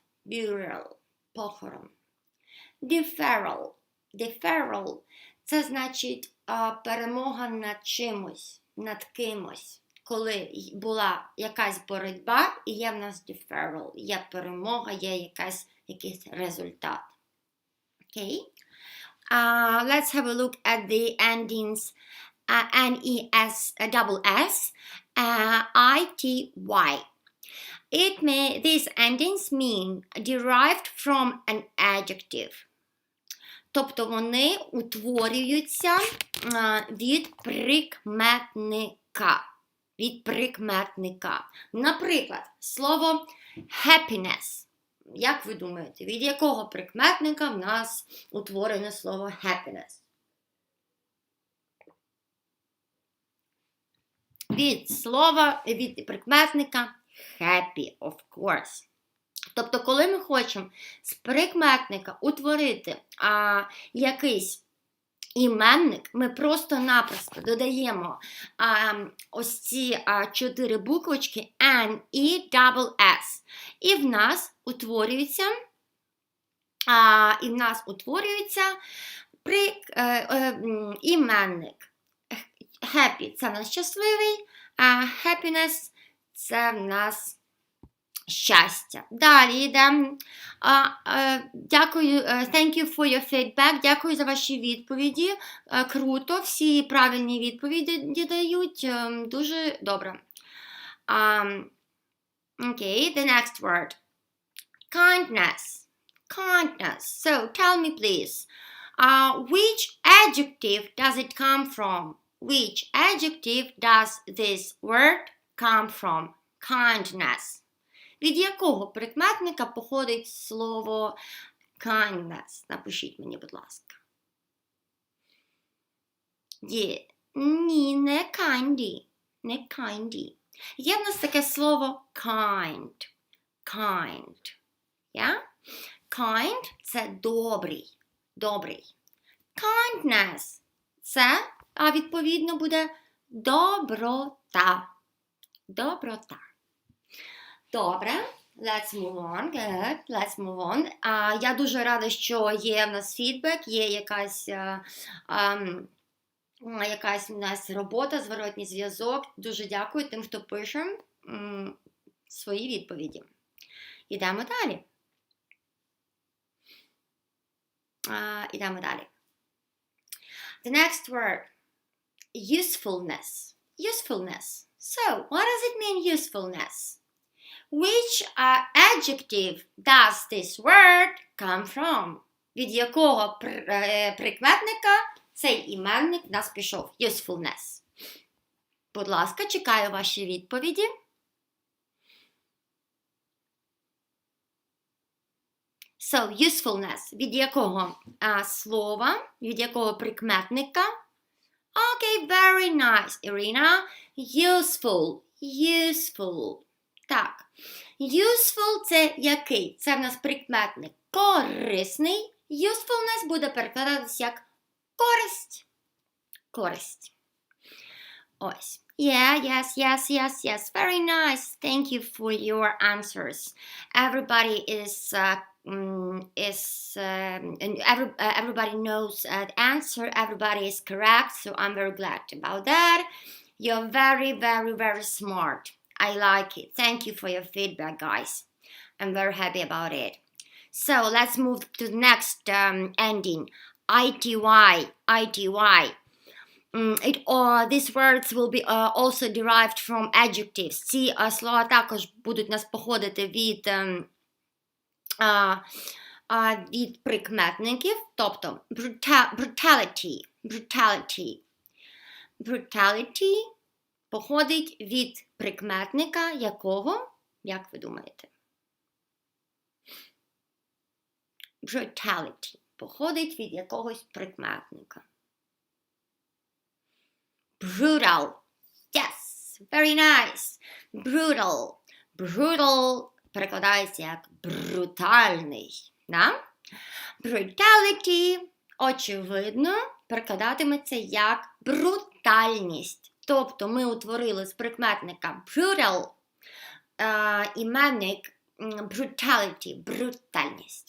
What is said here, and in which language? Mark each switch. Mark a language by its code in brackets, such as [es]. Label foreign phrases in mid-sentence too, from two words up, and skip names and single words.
[uk] Burial – похорон. Deferral – це значить перемога над чимось, над кимось. Коли була якась боротьба, і є в нас deferral, є перемога, є якийсь результат. [en] Okay? Let's have a look at the endings NES, double S, ITY. These endings mean derived from an adjective. [uk] Тобто вони утворюються від прикметника. Наприклад, слово happiness. Як ви думаєте, від якого прикметника в нас утворене слово happiness? Від прикметника happy, [en] of course. [uk] Тобто, коли ми хочемо з прикметника утворити якийсь іменник, ми просто-напросто додаємо ось ці 4 буквочки N, E, [en] double S. [uk] І в нас утворюється іменник. Happy – це в нас щасливий, а happiness – це в нас щастя. Далі йдемо. Дякую, [en] thank you for your feedback. [uk] Дякую за ваші відповіді. Круто, всі правильні відповіді дають. Дуже добре. [en] Okay, the next word. Kindness. So, tell me please, which adjective does it come from? Which adjective does this word come from? Kindness. [uk] Від якого прикметника походить слово kindness? Напишіть мені, будь ласка. Ні, не kindy. Не kindy. Є в нас таке слово kind. [en] Yeah? Kind – [uk] це добрий. Kindness – це, відповідно, буде доброта. Добре, [en] let's move on. Good, let's move on. [uk] Я дуже рада, що є в нас фідбек, є якась у нас робота, зворотній зв'язок. Дуже дякую тим, хто пише свої відповіді. Йдемо далі. Ідемо далі. [en] The next word. Usefulness. Usefulness. So, what does it mean, usefulness? Which adjective does this word come from? [uk] Від якого прикметника цей іменник в нас пішов? Usefulness. Будь ласка, чекаю ваші відповіді. [en] So, usefulness. [uk] Від якого слова, від якого прикметника? [en] Okay, very nice, Irina. Useful. Useful. [uk] Так. Useful – це який? Це в нас прикметник корисний. Usefulness буде перекладатися як користь. Користь. Ось. [en] Yeah, yes. Very nice. Thank you for your answers. Everybody everybody knows the answer. Everybody is correct. So I'm very glad about that. You're very, very, very smart. I like it. Thank you for your feedback, guys. I'm very happy about it. So let's move to the next ending. ITY. These words will be also derived from adjectives. [uk] Ці слова також будуть нас походити від прикметників, тобто brutality походить від прикметника якого, як ви думаєте? Brutality походить від якогось прикметника. [en] Brutal. Yes, very nice. [uk] Brutal перекладається як брутальний. Да? Brutality, очевидно, перекладатиметься як брутальність. Тобто ми утворили з прикметника brutal іменник brutality, брутальність.